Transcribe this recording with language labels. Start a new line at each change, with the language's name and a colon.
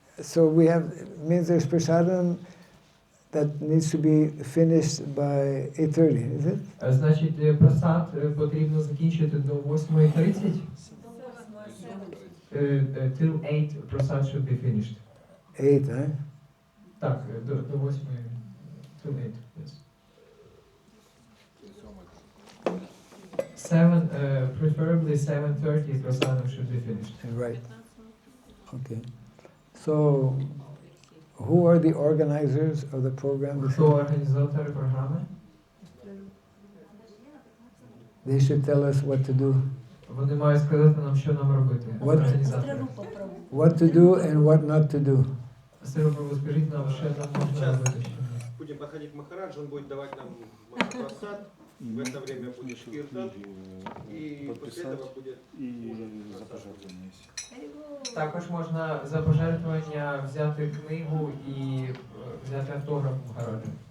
English: So we have, means there's prasadam that needs to be finished by 8:30, is it?
Ukrainian: Значить, просад потрібно закінчити до 8:30.
English: Till 8 prasad should be finished. 8, eh?
Ukrainian: Так, до 8.
English: Till 8, yes. 7, preferably 7:30 prasadam should be finished. Right. Okay. So, who are the organizers of the program?
Ukrainian: Хто організатори програми?
English: They should tell us what to do.
Ukrainian: Вони мають сказати нам, що нам робити. Організатори.
English: What to do and what not to do.
Ukrainian: Сирупрову, скажіть нам, що нам можна робити.
Russian: Будем подходить к Махараджу, он будет давать нам просад, в это время будет киртан, и после этого будет... И за пожертвование.
Ukrainian: Також можна за пожертвування взяти книгу і взяти автограф Махараджа.